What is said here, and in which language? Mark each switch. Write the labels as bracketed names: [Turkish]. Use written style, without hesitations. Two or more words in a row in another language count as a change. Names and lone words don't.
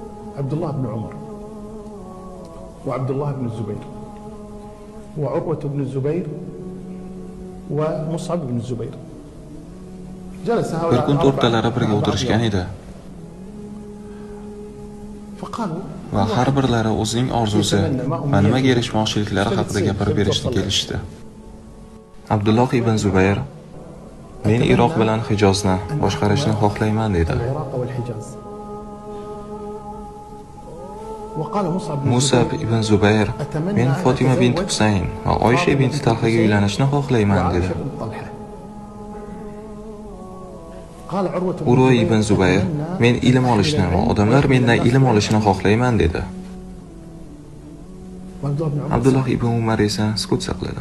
[Arabic] عبد الله بن عمر وعبد الله بن الزبير وعروة بن الزبير ومصعب بن الزبير. جلس [Uzbek] Bir [Arabic] هؤلاء [Uzbek] kun to'rtalari birga o'tirishgan edi [Arabic] فقالوا [Uzbek] va har birlari o'zining orzusi va nimaga erishmoqchiliklari haqida gapirib berishni kelishdi. Abdulloh ibn Zubayr: men Iroq bilan Hijozni boshqarishni xohlayman dedi. [Arabic] العراق والحجاز. وقال [Uzbek] Musab ibn Zubayr: men Fatima bint Husayn va Oysha bint Talhaga uylanishni xohlayman dedi. Urva ibn Zubayr: men ilm olishni va odamlar mendan ilm olishni xohlayman dedi. Abdulloh ibn Umar esa sukut saqladi.